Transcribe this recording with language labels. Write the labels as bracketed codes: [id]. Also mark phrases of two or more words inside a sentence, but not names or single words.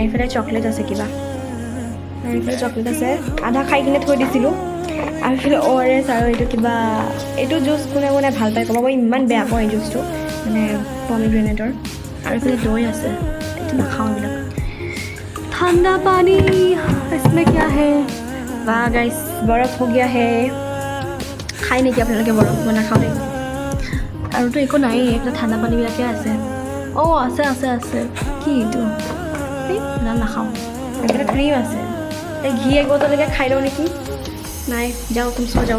[as] এইফালে চকলেট আছে কিবা আৰু এইফালে চকলেট আছে আধা খাই কিনে থৈ দিছিলোঁ আৰু এইফালে ORS আৰু এইটো কিবা এইটো জুচ কোনে ভাল পায় ক'ব। মই ইমান বেয়া পাওঁ এই জুচটো মানে পমিগ্ৰেনেটৰ। আৰু এইফালে দৈ আছে, এইটো নাখাওঁ এইবিলাক। ঠাণ্ডা পানী [hi] इसमें क्या है वाह गाइस बर्फ हो गया है। [as] খাই নেকি আপোনালোকে বৰফ? মই নাখাওঁ দেই। আৰুতো একো নাই, এইফালে ঠাণ্ডা পানীবিলাকে আছে। আছে কি এইটো নাখাওঁ। এইফালে ক্ৰীম আছে, এই ঘি এক বটললৈকে খাই লওঁ নেকি। নাই যাওঁ তুমি যাওঁ।